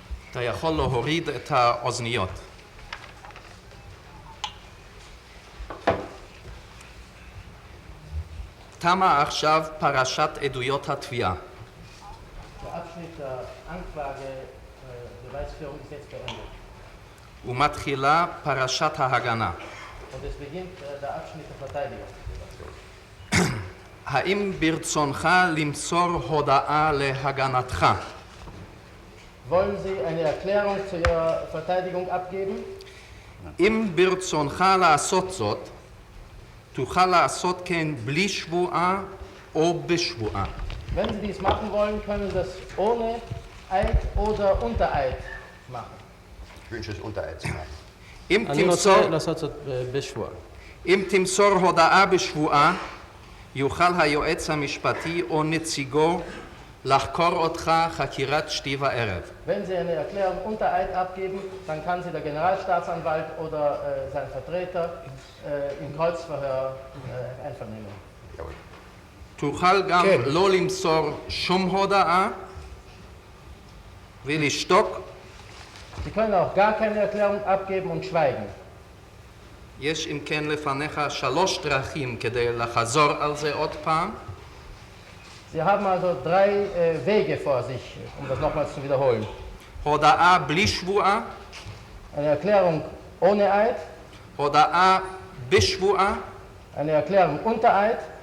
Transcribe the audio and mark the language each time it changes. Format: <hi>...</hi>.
<he>אתה יכול להוריד את האוזניות. תמה עכשיו פרשת עדויות התביעה.</he> <de>Der Abschnitt der Anklage-Beweisführung ist jetzt beendet.</de> <he>ומתחילה פרשת ההגנה.</he> <de>Und es beginnt der Abschnitt der Verteidigung.</de> <he>האם ברצונך למסור הודעה להגנתך?</he> <de>Wollen Sie eine Erklärung zu Ihrer Verteidigung abgeben?</de> <he>אם ברצונך לעשות זאת, תוכל לעשות כן בלי שבועה או בשבועה.</he> <de>Wenn Sie dies machen wollen, können Sie das ohne Eid oder unter Eid machen. Ich wünsche es unter Eid zu machen.</de> <he>אם אני רוצה תמסור, לעשות זאת בשבועה. אם תמסור הודעה בשבועה, יוכל היועץ המשפטי או נציגו לחקור אותך חקירת שתי וערב.</he> <de>Wenn Sie eine Erklärung unter Eid abgeben, dann kann Sie der Generalstaatsanwalt oder sein Vertreter im Kreuzverhör einvernehmen. Jawohl.</de> <he>תוכל גם לא למסור שום הודעה ולשתוק.</he> <de>Sie können auch gar keine Erklärung abgeben und schweigen.</de> <he>יש אם כן לפניך 3 דרכים כדי לחזור על זה עוד פעם.</he> <de>Sie haben also 3 Wege vor sich, um das nochmals zu wiederholen.</de> <he>הודעה בלי שבועה,</he> <de>Eine Erklärung ohne Eid,</de> <he>הודעה בשבועה</he> <de>eine Erklärung unter Eid</de>